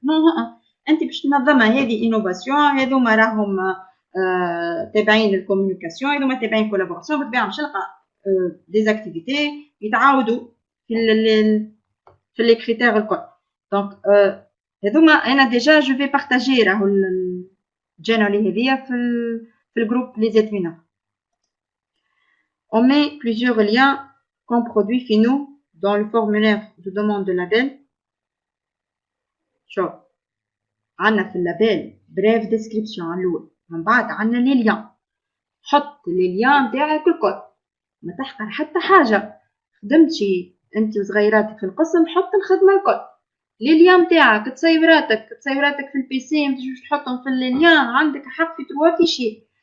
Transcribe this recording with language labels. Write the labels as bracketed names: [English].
[Arabic] نو انت باش تنظمها هذه انوفاسيون هذوما راهم تابعين الكومونيكاسيون هذوما تابعين كولابوراسيون بالطبيعه باش نلقى ديزاكتيفيتي يتعاودوا في لي كريتير الكل. دونك هذوما انا ديجا جو في بارطاجي راهو الجينرالي هذيا في الجروب لي زيتوينر. [French] On met plusieurs liens comme produits finaux dans le formulaire de demande de label. [Arabic] شوف عندنا في اللابيل بريف ديسكريبسيون على الاول من بعد عندنا لي ليان. حط لي ليان نتاعك الكل ما تحقر حتى حاجه. خدمتي انت وصغيراتك في القسم حط الخدمه الكل. لي ليان نتاعك تصيوراتك في البيسي ما تجوش تحطهم في الليان عندك حق في 3 فيشي.